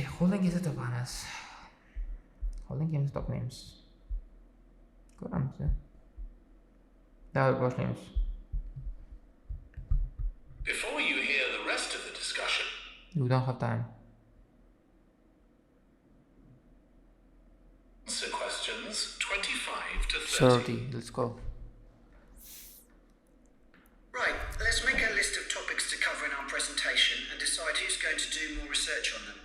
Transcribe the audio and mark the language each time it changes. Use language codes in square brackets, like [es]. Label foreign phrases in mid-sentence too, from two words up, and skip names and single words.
[uz] Qo'ldan kelsa topamiz. Qo'ldan kelsa topmaymiz. Ko'ramiz. Davr boshlaymiz. [en] Before you hear the rest of the discussion, You don't have time. answer questions 25 to 30. Let's go. Right, let's make a list of topics to cover in our presentation and decide who's going to do more research on them.